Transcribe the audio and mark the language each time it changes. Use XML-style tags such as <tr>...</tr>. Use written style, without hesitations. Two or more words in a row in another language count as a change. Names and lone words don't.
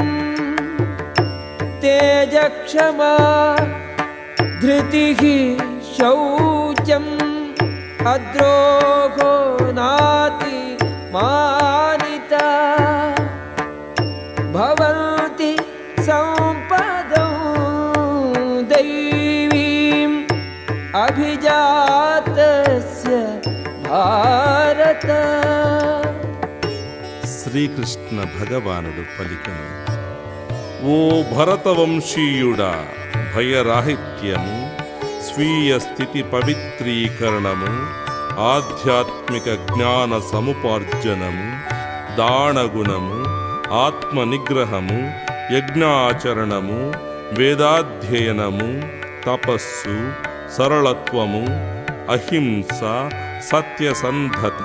<sa>तेजक्षमा धृतिः शौचम् अद्रोहो नाति मानिता भवन्ति सम्पदौ दैवीम् अभिजातस्य भारत।</sa> <te>శ్రీకృష్ణ భగవానుడు పలికెను, ఓ భరతవంశీయుడా, భయరాహిత్యము, స్వీయ స్థితి పవిత్రీకరణము, ఆధ్యాత్మిక జ్ఞాన సముపార్జనము, దానగుణము, ఆత్మనిగ్రహము, యజ్ఞాచరణము, వేదాధ్యయనము, తపస్సు, సరళత్వము, అహింస, సత్యసంధత,</te>